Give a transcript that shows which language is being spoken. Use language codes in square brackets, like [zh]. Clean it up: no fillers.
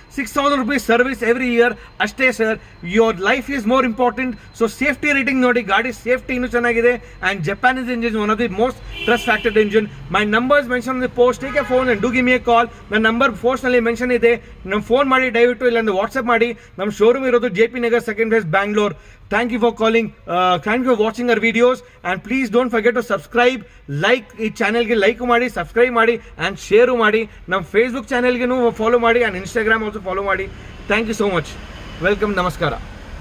[en] 6,000 rupees service every year ಅಷ್ಟೇ sir. Your life is more important. So safety rating ನೋಡಿ, [kn] ಗಾಡಿ safety ಇನ್ನೂ ಚೆನ್ನಾಗಿದೆ. [en] And Japanese engine one of the most trust factored engine. My numbers mention on the post. Take a phone and do give me a call. [kn] ನನ್ನ number ಪೋಸ್ಟ್ನಲ್ಲಿ mention ಇದೆ. ನಮ್ಮ phone ಮಾಡಿ ದಯವಿಟ್ಟು, ಇಲ್ಲಾಂದ್ರೆ ವಾಟ್ಸಪ್ ಮಾಡಿ. ನಮ್ಮ ಶೋರೂಮ್ ಇರೋದು JP Nagar, 2nd phase, Bangalore. [en] Thank you for calling. Thank you for watching our videos. And please don't forget to subscribe, like [kn] ಈ ಚಾನೆಲ್ಗೆ ಲೈಕ್ ಮಾಡಿ, ಸಬ್ಸ್ಕ್ರೈಬ್ ಮಾಡಿ ಆ್ಯಂಡ್ ಶೇರು ಮಾಡಿ. ನಮ್ಮ ಫೇಸ್ಬುಕ್ ಚಾನೆಲ್ಗೆ ಫಾಲೋ ಮಾಡಿ ಆ್ಯಂಡ್ ಇನ್ಸ್ಟಾಗ್ರಾಮ್ ಆಲ್ಸೋ ಫಾಲೋ ಮಾಡಿ. [en] Thank you so much. [kn] Welcome. ನಮಸ್ಕಾರ.